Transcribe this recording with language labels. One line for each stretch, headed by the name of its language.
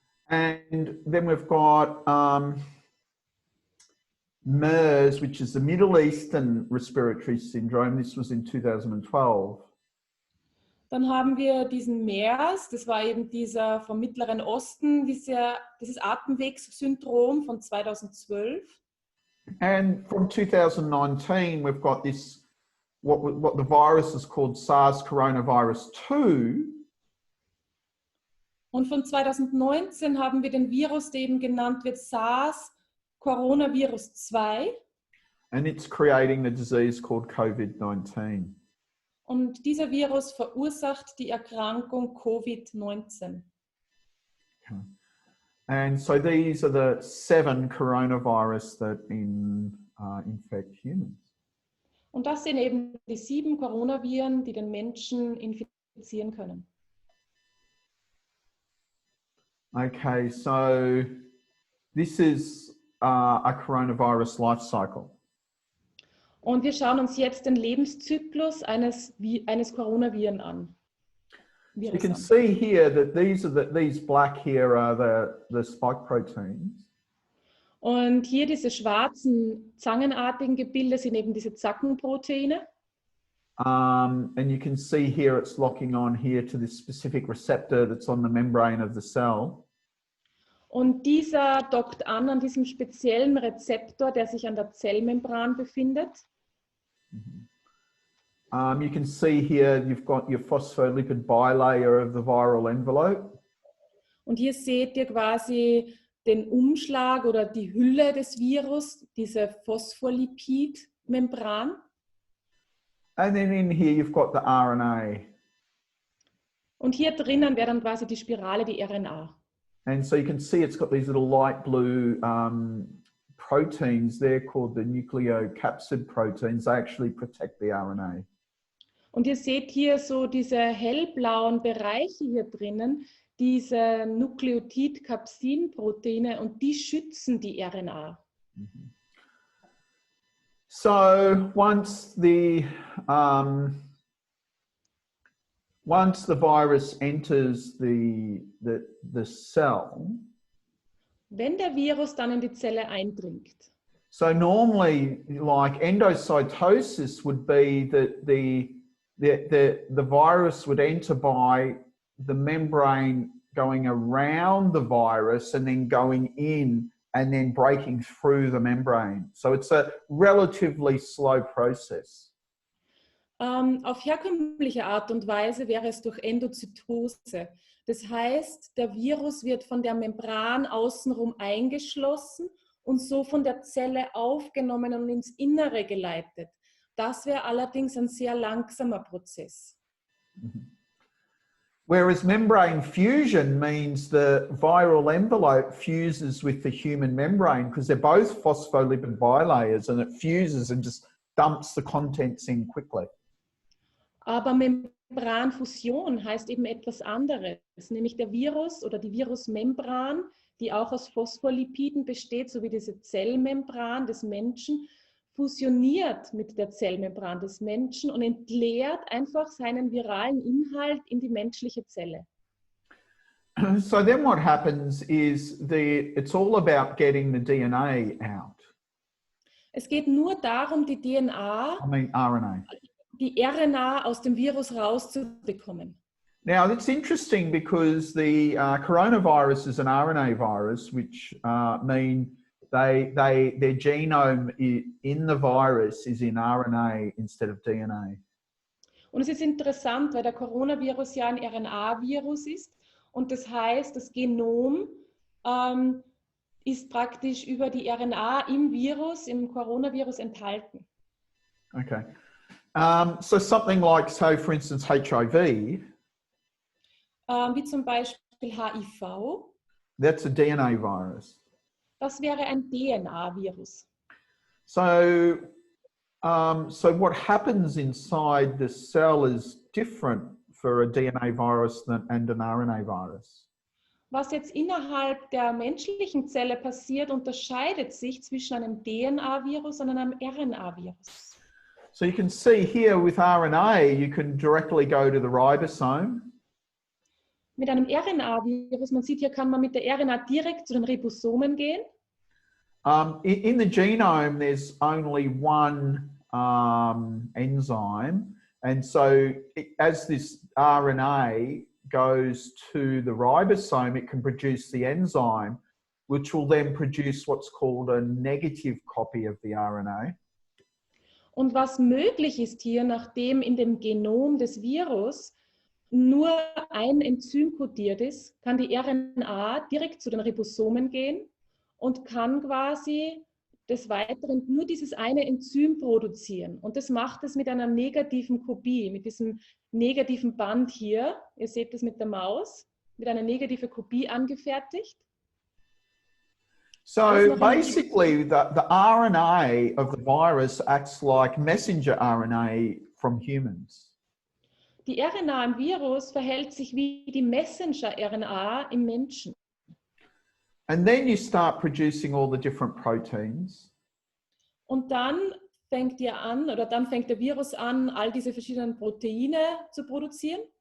English: And then we've got MERS, which is the Middle Eastern Respiratory Syndrome. This was in 2012.
German: Dann haben wir diesen MERS, das war eben dieser vom Mittleren Osten, dieses Atemwegssyndrom von 2012.
English: And from 2019, we've got this, what the virus is called SARS coronavirus 2.
German: Und von 2019 haben wir den Virus, der eben genannt wird SARS Coronavirus 2.
English: And it's creating the disease called COVID-19.
German: Und dieser Virus verursacht die Erkrankung COVID-19.
English: Okay. And so these are the 7 coronavirus that infect humans.
German: Und das sind eben die 7 Coronaviren, die den Menschen infizieren können.
English: Okay, so this is a coronavirus life cycle.
German: Und wir schauen uns jetzt den Lebenszyklus eines Coronaviren an.
English: You can see here that these black here are the spike proteins.
German: Und hier diese schwarzen zangenartigen Gebilde sind eben diese Zackenproteine.
English: And you can see here it's locking on here to this specific receptor that's on the membrane of the cell.
German: Und dieser dockt an diesem speziellen Rezeptor, der sich an der Zellmembran befindet.
English: You can see here you've got your phospholipid bilayer of the viral envelope.
German: Und hier seht ihr quasi den Umschlag oder die Hülle des Virus, diese Phospholipidmembran.
English: And then in here you've got the RNA.
German: Und hier drinnen wäre dann quasi die Spirale, die RNA.
English: And so you can see it's got these little light blue proteins there called the nucleocapsid proteins. They actually protect the RNA.
German: Und ihr seht hier so diese hellblauen Bereiche hier drinnen, diese Nukleotid-Kapsid-Proteine, und die schützen die RNA.
English: So once the virus enters the cell,
German: wenn der Virus dann in die Zelle eindringt.
English: So normally, like endocytosis would be that the virus would enter by the membrane going around the virus and then going in and then breaking through the membrane. So it's a relatively slow process.
German: Auf herkömmliche Art und Weise wäre es durch Endozytose. Das heißt, der Virus wird von der Membran außenrum eingeschlossen und so von der Zelle aufgenommen und ins Innere geleitet. Das wäre allerdings ein sehr langsamer Prozess.
English: Whereas membrane fusion means the viral envelope fuses with the human membrane because they're both phospholipid bilayers, and it fuses and just dumps the contents in quickly.
German: Aber Membranfusion heißt eben etwas anderes, nämlich der Virus oder die Virusmembran, die auch aus Phospholipiden besteht, so wie diese Zellmembran des Menschen, fusioniert mit der Zellmembran des Menschen und entleert einfach seinen viralen Inhalt in die menschliche Zelle.
English: So then what happens is it's all about getting the DNA out.
German: Es geht nur darum, die DNA, RNA. die RNA aus dem Virus rauszubekommen.
English: Now, that's interesting because the coronavirus is an RNA virus, which mean their genome in the virus is in RNA instead of DNA.
German: Und es ist interessant, weil der Coronavirus ja ein RNA-Virus ist und das heißt, das Genom ist praktisch über die RNA im Virus, im Coronavirus enthalten.
English: Okay. So something like, so for instance, HIV.
German: Wie zum Beispiel HIV.
English: That's a DNA virus.
German: Das wäre ein DNA-Virus.
English: So what happens inside the cell is different for a DNA virus and an RNA virus.
German: Was jetzt innerhalb der menschlichen Zelle passiert, unterscheidet sich zwischen einem DNA-Virus und einem RNA-Virus.
English: So you can see here with RNA, you can directly go to the ribosome.
German: Mit einem RNA-Virus, man sieht hier, kann man mit der RNA direkt zu den Ribosomen gehen.
English: In the genome, there's only one enzyme. And so as this RNA goes to the ribosome, it can produce the enzyme, which will then produce what's called a negative copy of the RNA.
German: Und was möglich ist hier, nachdem in dem Genom des Virus nur ein Enzym kodiert ist, kann die RNA direkt zu den Ribosomen gehen und kann quasi des Weiteren nur dieses eine Enzym produzieren. Und das macht es mit einer negativen Kopie, mit diesem negativen Band hier. Ihr seht das mit der Maus, mit einer negativen Kopie angefertigt.
English: So basically, the RNA of the virus acts like messenger RNA from humans.
German: Die RNA im Virus verhält sich wie die Messenger-RNA im Menschen.
English: And then you start producing all the different proteins.
German: Und dann fängt der Virus an, all diese verschiedenen Proteine zu produzieren.